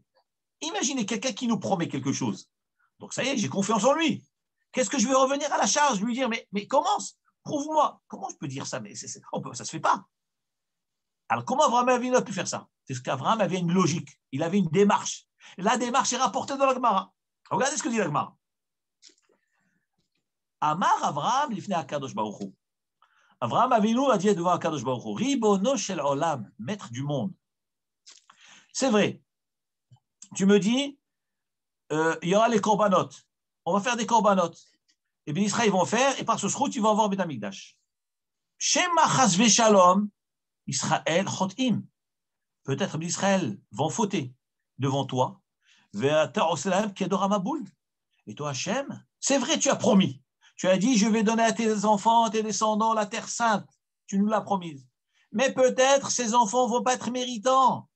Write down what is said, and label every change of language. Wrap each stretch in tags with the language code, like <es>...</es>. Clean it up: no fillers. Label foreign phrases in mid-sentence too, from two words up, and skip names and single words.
<fr>Imaginez quelqu'un qui nous promet quelque chose. Donc ça y est, j'ai confiance en lui. Qu'est-ce que je vais revenir à la charge, lui dire, mais commence, prouve-moi. Comment je peux dire ça? Mais ça ne se fait pas. Alors comment Abraham Avinu a pu faire ça? C'est parce qu'Abraham avait une logique, il avait une démarche. La démarche est rapportée dans la Gemara. Regardez ce que dit la Gemara.</fr> <he>אמר אברהם לפני הקדוש ברוך הוא.</he> <fr>Abraham Avinu a dit devant</fr> <he>הקדוש ברוך הוא רבונו של עולם,</he> <fr>maître du monde. C'est vrai. Tu me dis, il y aura les korbanot. On va faire des korbanot. Et bien Israël, ils vont faire, et par ce route, ils vont avoir</fr> <he>בית המקדש. שמא חס ושלום ישראל חוטאים.</he> <fr>Peut-être Israël vont fauter devant toi. Et toi, Hachem, c'est vrai, tu as promis. Tu as dit, je vais donner à tes enfants, à tes descendants, la terre sainte. Tu nous l'as promise. Mais peut-être ces enfants ne vont pas être méritants.</fr>